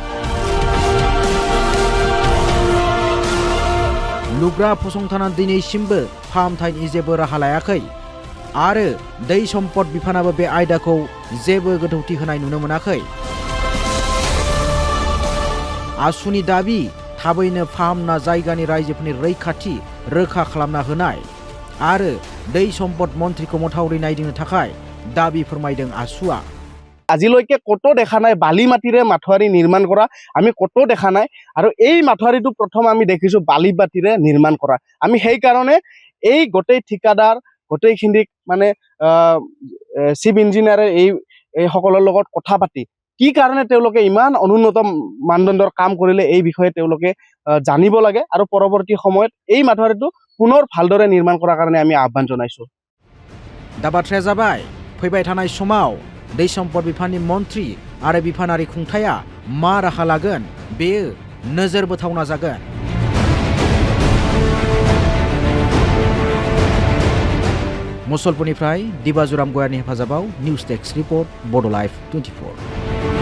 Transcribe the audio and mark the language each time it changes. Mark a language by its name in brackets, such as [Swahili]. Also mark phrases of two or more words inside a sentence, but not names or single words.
[Bodo] लुग्रा फसंथाना दिनैसिमबो फाहामथायनि जेबो राहा लायाखै आरो दै सम्पद बिफानाबो बे आयदाखौ जेबो गोथौथि होनाय नुनो मोनाखै। आसुनि दाबि थाबैनो फाहामना जायगानि रायजोफोरनि रैखाथि रोखा खालामना होनाय आरो दै सम्पद मन्थ्रिखौ मथावरि नायदिंनो थाखाय दाबि फोरमायदों आसुआ। [Assamese] আজিলৈকে কতো দেখা নাই বালি মাটিৰে মাথোৱাৰি নিৰ্মাণ কৰা আমি কতো দেখা নাই আৰু এই মাথোৱাৰিটো প্ৰথম আমি দেখিছো বালি মাটিৰে নিৰ্মাণ কৰা। আমি সেই কাৰণে এই গোটেই ঠিকাদাৰ গোটেইখিনিক মানে [English] chief engineer [Assamese] এই সকলৰ লগত কথা পাতি কি কাৰণে তেওঁলোকে ইমান অনুন্নত মানদণ্ডৰ কাম কৰিলে এই বিষয়ে তেওঁলোকে জানিব লাগে আৰু পৰৱৰ্তী সময়ত এই মাথোৱাৰিটো পুনৰ ভালদৰে নিৰ্মাণ কৰাৰ কাৰণে আমি আহ্বান জনাইছো। [Bodo] दा बाथ्राया जाबाय फैबाय थानाय समाव दै सम्पद बिफाननि मन्थ्रि आरो बिफानारि खुंथाया मा राहा लागोन बेयो नोजोर बोथावना जागोन। मुसलपुरनिफ्राय दिबाजुराम गयारनि हेफाजाबाव [English] news desk report [Bodo] बड' लाइभ 24।